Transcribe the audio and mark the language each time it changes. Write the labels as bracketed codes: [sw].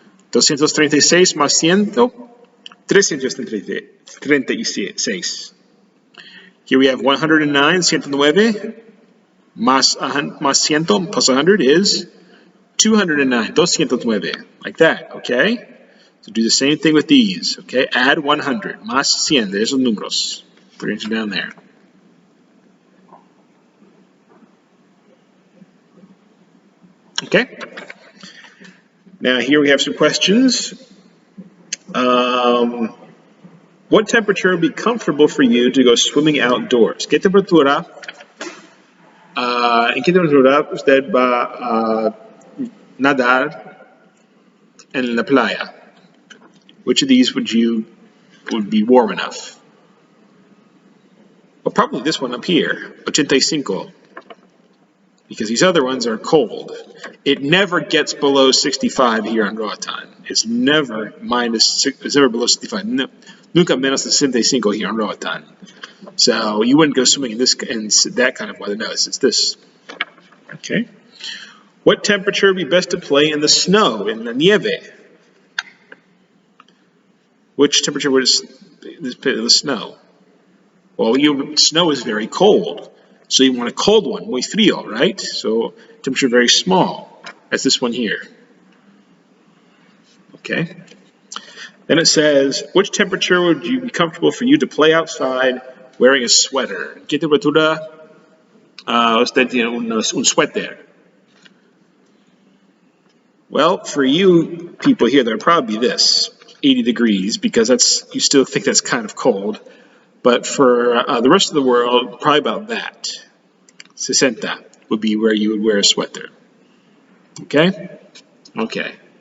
[es] 236 más 100, 336. [en] Here we have 109, 109. Más 100 plus 100 is 209, 209, like that, okay? So do the same thing with these, okay? Add 100, más 100, there's the números. Put it down there. Okay? Now here we have some questions. What temperature would be comfortable for you to go swimming outdoors? [es] ¿Qué temperatura? ¿En qué temperatura usted va a nadar en la playa? [en] Which of these would be warm enough? Well, probably this one up here, 85, because these other ones are cold. It never gets below 65 here on Roatan. It's never below 65. [es] No, nunca menos de 65 [en] here on Roatan. So you wouldn't go swimming in that kind of weather. No, it's this. Okay. What temperature would be best to play in the snow, in [es] la nieve? [en] Which temperature would the snow? Well, snow is very cold. So you want a cold one, [es] muy frío, [en] right? So temperature very small. That's this one here. Okay. Then it says, which temperature would you be comfortable for you to play outside wearing a sweater? [es] ¿Qué temperatura usted tiene un suéter? [en] Well, for you people here, that would probably be this, 80 degrees, because you still think that's kind of cold. But for the rest of the world, probably about that. 60 would be where you would wear a sweater. Okay? Okay.